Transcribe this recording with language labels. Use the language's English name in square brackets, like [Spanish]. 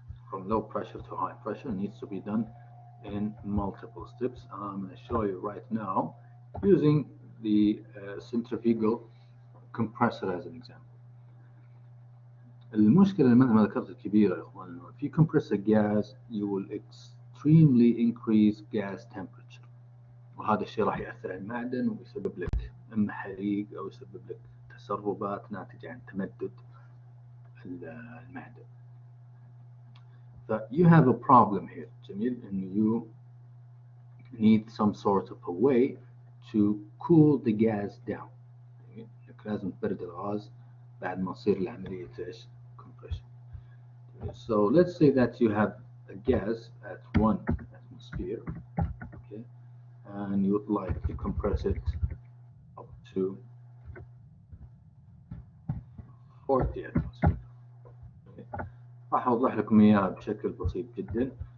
[English] From low pressure to high pressure needs to be done in multiple steps. I'm going to show you right now using the centrifugal compressor as an example. [Arabic] المشكلة مثل ما ذكرت الكبيرة يا اخوان انه في [English] compressor gas you will extremely increased gas temperature، [Arabic] وهذا الشيء راح يأثر على المعدن ويسبب لك إما حريق أو يسبب لك تسربات ناتجة عن تمدد المعدن. [English] ف you have a problem here، [Arabic] جميل، [English] إن you need some sort of a way to cool the gas down. [Arabic] جميل، إنك لازم تبرد الغاز بعد ما تصير العملية إيش؟ compression. [English] So let's say that you have a gas at 1 atmosphere, okay, and you would like to compress it up to 40 atmosphere. Okay. [Arabic] راح أوضح لكم إياها بشكل بسيط جدا.